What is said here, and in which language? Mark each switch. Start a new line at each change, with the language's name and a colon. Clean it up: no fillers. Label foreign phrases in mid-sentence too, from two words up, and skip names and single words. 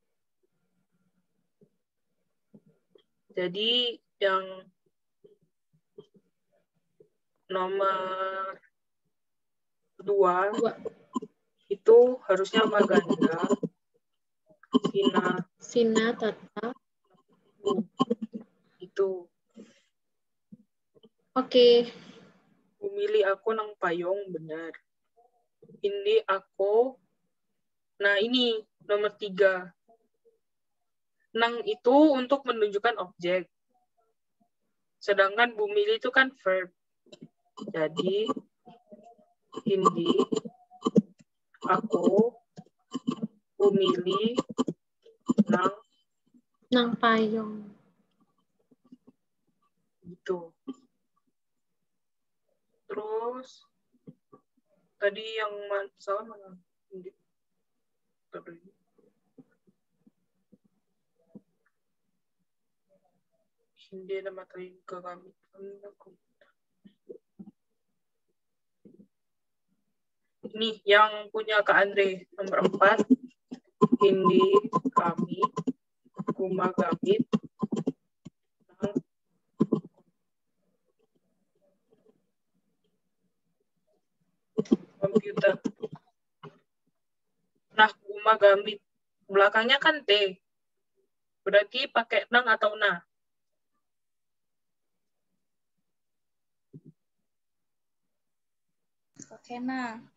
Indonesian: Jadi yang nomor 2 itu harusnya maganda, Sina, Tata. Itu. Oke.
Filipino: bumili ako ng payong, benar. Hindi ako,
Indonesian: nah ini nomor 3. Nang itu untuk menunjukkan objek. Sedangkan bumili itu kan verb. Jadi,
Filipino: hindi ako bumili ng payong.
Indonesian: Gitu. Terus, tadi yang salah mana?
Filipino: Hindi. Hindi na matay gagamit.
Indonesian: Ini yang punya Kak Andre, nomor 4.
Filipino: Hindi kami gumagamit ng komputer.
Indonesian: Nah, gumagamit. Belakangnya kan T. Berarti pakai nang atau na? Pakai na.